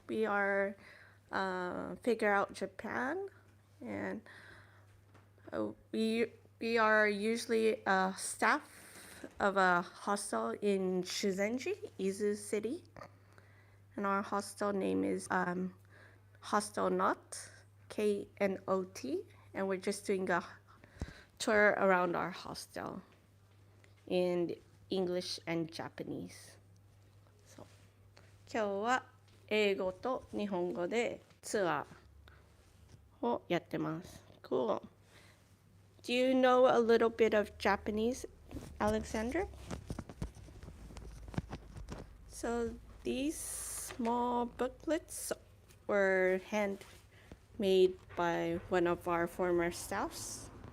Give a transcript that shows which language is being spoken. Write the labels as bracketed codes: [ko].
[en] We are Figure Out Japan, and we are usually a staff of a hostel in Shizenji, Izu City, and our hostel name is Hostel Knot, Knot, and we're just doing a tour around our hostel in English and Japanese. [ja] So, 今日は英語と日本語でツアーをやってます。 [en] Cool. Do you know a little bit of Japanese, Alexander? So these small booklets were handmade by one of our former staffs.